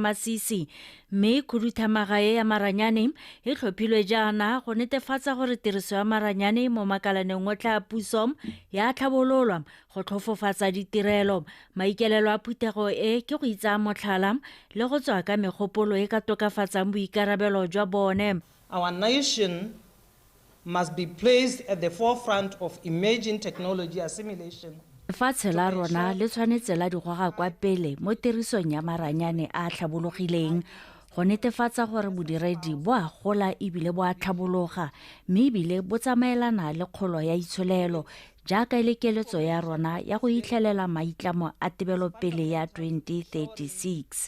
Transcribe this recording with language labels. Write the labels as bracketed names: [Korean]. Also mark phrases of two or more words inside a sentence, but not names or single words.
[Tswana] Masisi mme khuduthamaga ya maranyane e tlhophilwe jaana go netefatsa gore tiriso ya maranyane mo makalaneng otlhe a puso ya tlhabololwa go tlhofofatsa ditirelo. Maikelelo a phuthego e ke go itsa motlhala le go tswa ka megopolo e ka tokafatsang boikarabelo jwa bone. [English] Our nation must be placed at the forefront of emerging technology assimilation. [Tswana] Lefatshe la rona le tshwanetse la digwaga kwa pele mo tirisong ya maranyane a tlhabologileng go netefatsa gore bodiredi bo a gola ebile bo a tlhabologa mme ebile bo tsamaelana le kgolo ya itsholelo jaaka le keletso ya rona ya go itlhelela maitlamo a tebelopele ya 2036.